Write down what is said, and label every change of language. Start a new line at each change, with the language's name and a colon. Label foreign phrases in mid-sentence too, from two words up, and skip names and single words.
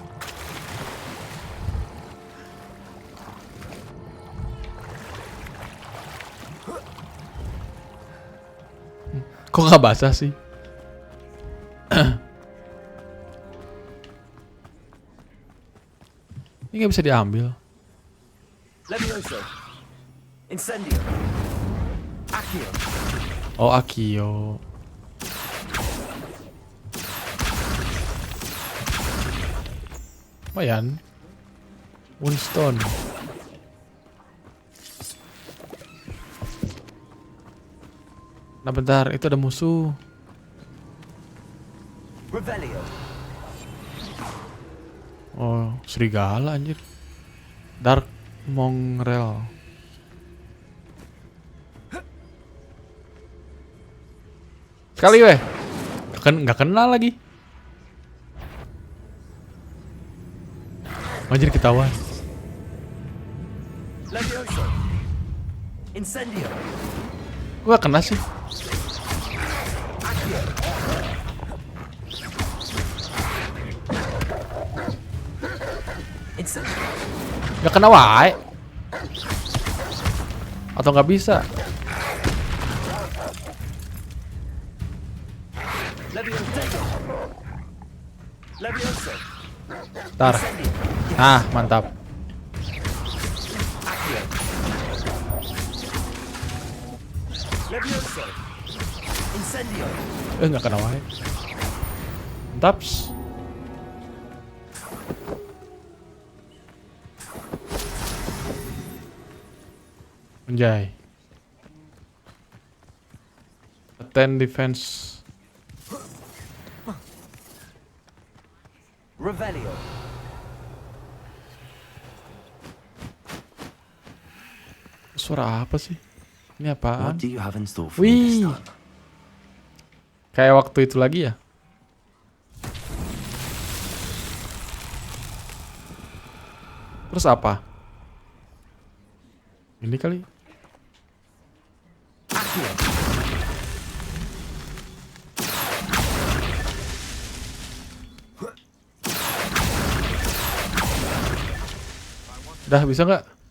Indonesian: Kok nggak basah sih? Ini nggak bisa diambil. Levioso. Incendio. Accio. Oh, Accio. Lumayan. Winston. Nah bentar, itu ada musuh. Revelio. Oh, serigala anjir. Dark Mongrel. Sekali weh. Nggak kenal lagi. Anjir ketahuan. Levioso. Incendio. Gua kena sih. Accio. Incendio. Nggak kena wae. Atau nggak bisa. Levioso. Ntar. Nah, mantap. Accio. Levioso. Incendio. Nggak kena wae. Mantap. Anjay.
English: Attend defense.
Indonesian: Revelio. Suara apa sih? Ini apaan?
English: What do you have in store for me this Wih. time?
Indonesian: Kayak waktu itu lagi ya? Terus apa? Ini kali. Udah bisa nggak?